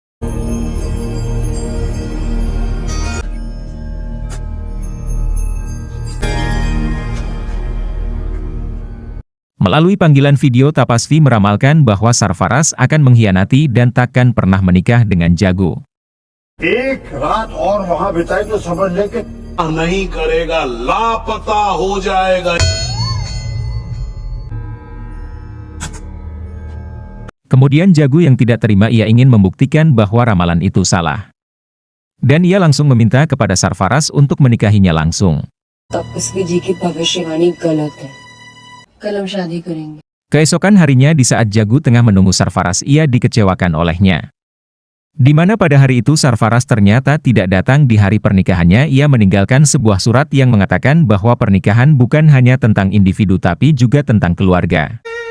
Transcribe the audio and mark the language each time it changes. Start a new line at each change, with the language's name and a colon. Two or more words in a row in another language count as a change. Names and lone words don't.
Indonesian: Melalui panggilan video, Tapasvi meramalkan bahwa Sarfaraz akan mengkhianati dan takkan pernah menikah dengan Jagu.
Hindi: एक रात और वहाँ बिताई तो समझ ले कि नहीं करेगा, लापता हो जाएगा।
Indonesian: Kemudian Jagu yang tidak terima, ia ingin membuktikan bahwa ramalan itu salah. Dan ia langsung meminta kepada Sarfaraz untuk menikahinya langsung.
Hindi: तपस्वी जी की भविष्यवाणी गलत है। कल हम शादी करेंगे।
Indonesian: Keesokan harinya di saat Jagu tengah menunggu Sarfaraz, ia dikecewakan olehnya. Di mana pada hari itu Sarfaraz ternyata tidak datang di hari pernikahannya. Ia meninggalkan sebuah surat yang mengatakan bahwa pernikahan bukan hanya tentang individu tapi juga tentang keluarga.